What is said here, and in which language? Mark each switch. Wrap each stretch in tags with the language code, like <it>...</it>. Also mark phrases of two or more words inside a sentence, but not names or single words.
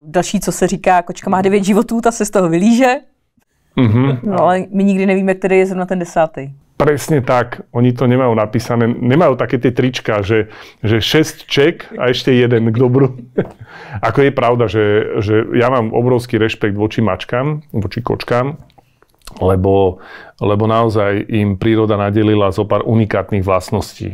<cs>Další, co se říká, kočka má 9 životů, ta se z toho vylíže. No ale my nikdy nevíme, který je zrovna ten 10.</cs> <sk>Presne tak. Oni to nemajú napísané. Nemajú také tie trička, že 6 ček a ešte jeden k dobru. Ako je pravda, že ja mám obrovský rešpekt voči mačkám, voči kočkám, lebo naozaj im príroda nadelila zo pár unikátnych vlastností.</sk>